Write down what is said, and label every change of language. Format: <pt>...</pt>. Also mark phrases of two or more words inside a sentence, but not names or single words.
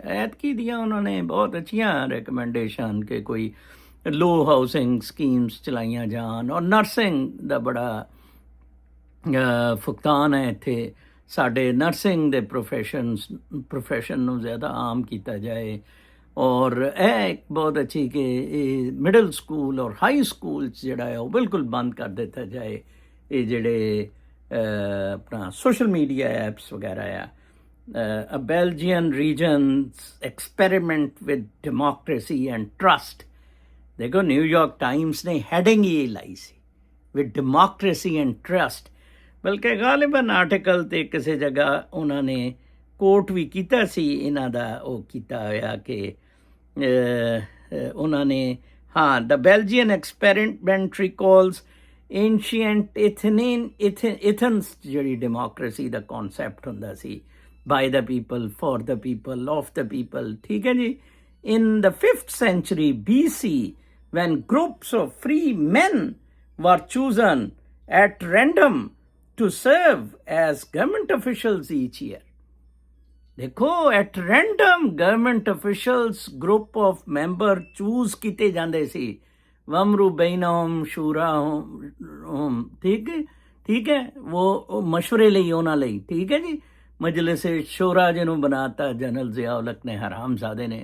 <pa>ਐਤਕੀ ਦੀਆਂ ਉਹਨਾਂ ਨੇ ਬਹੁਤ ਅੱਛੀਆਂ ਰਿਕਮੈਂਡੇਸ਼ਨ ਕਿ ਕੋਈ</pa> <en>low housing schemes</en> <pa>ਚਲਾਈਆਂ ਜਾਣ ਔਰ ਨਰਸਿੰਗ ਦਾ ਬੜਾ ਫੁਕਤਾਨ ਹੈ ਇੱਥੇ, ਸਾਡੇ ਨਰਸਿੰਗ ਦੇ ਪ੍ਰੋਫੈਸ਼ਨ ਨੂੰ ਜ਼ਿਆਦਾ ਆਮ ਕੀਤਾ ਜਾਏ। ਔਰ ਇਹ ਇੱਕ ਬਹੁਤ ਅੱਛੀ ਕਿ ਇਹ ਮਿਡਲ ਸਕੂਲ ਔਰ ਹਾਈ ਸਕੂਲ 'ਚ ਜਿਹੜਾ ਹੈ ਉਹ ਬਿਲਕੁਲ ਬੰਦ ਕਰ ਦਿੱਤਾ ਜਾਏ। ਇਹ ਜਿਹੜੇ ਆਪਣਾ</pa> <en>social media apps</en> <pa>ਵਗੈਰਾ ਆ।</pa> <en>A Belgian region's experiment with democracy and trust।</en> <pa>ਦੇਖੋ ਨਿਊਯਾਰਕ ਟਾਈਮਸ ਨੇ ਹੈਡਿੰਗ ਹੀ ਲਾਈ ਸੀ,</pa> <en>with democracy and trust.</en> <pa>ਬਲਕਿ ਗਾਲਿਬਨ ਆਰਟੀਕਲ 'ਤੇ ਕਿਸੇ ਜਗ੍ਹਾ ਉਹਨਾਂ ਨੇ ਕੋਟ ਵੀ ਕੀਤਾ ਸੀ ਇਹਨਾਂ ਦਾ, ਉਹ ਕੀਤਾ ਹੋਇਆ ਕਿ ਉਹਨਾਂ ਨੇ</pa> <en>the Belgian experiment recalls ancient Athens,</en> <pa>ਜਿਹੜੀ ਡੈਮੋਕ੍ਰੇਸੀ ਦਾ ਕੌਨਸੈਪਟ ਹੁੰਦਾ ਸੀ,</pa> <en>by the people, for the people, of the people,</en> <pa>ਠੀਕ ਹੈ ਜੀ।</pa> <en>In the 5th century BC, when groups of free men were chosen at random to serve as government officials each year।</en> <pa>ਦੇਖੋ,</pa> <en>at random government officials group of member choose</en> <pa>ਕੀਤੇ ਜਾਂਦੇ ਸੀ,</pa> <ar>وأمرُ بينهم شوراهم,</ar> <pa>ਠੀਕ ਹੈ, ਉਹ ਮਸ਼ਵਰੇ ਲਈ ਉਹਨਾਂ ਲਈ, ਠੀਕ ਹੈ ਜੀ। ਮਜਲਿਸ ਸ਼ੂਰਾ ਜਿਹਨੂੰ ਬਣਾਤਾ ਜਨਰਲ ਜ਼ਿਆਉਲ ਹਕ ਨੇ, ਹਰਾਮਜ਼ਾਦੇ ਨੇ।</pa>